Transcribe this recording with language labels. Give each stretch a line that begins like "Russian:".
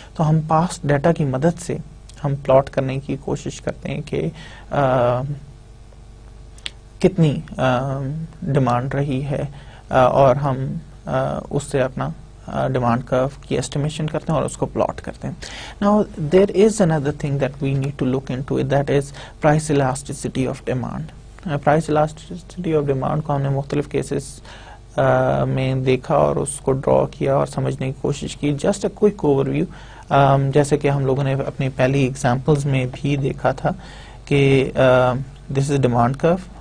Urdu: تو ہم past data کی مدد سے ہم پلاٹ کرنے کی کوشش کرتے ہیں کہ کتنی ڈیمانڈ رہی ہے اور ہم اس سے اپنا ڈیمانڈ کرو کی ایسٹیمیشن کرتے ہیں اور اس کو پلاٹ کرتے ہیں.
English: Now there is another thing that we need to look into it, that is price elasticity of demand.
Urdu: Price elasticity of demand کو ہم نے مختلف کیسز میں دیکھا اور اس کو ڈرا کیا اور سمجھنے کی کوشش کی.
English: just a quick overview,
Urdu: جیسے کہ ہم لوگوں نے اپنی پہلی ایگزامپلز میں بھی دیکھا تھا کہ
English: This is demand کرو.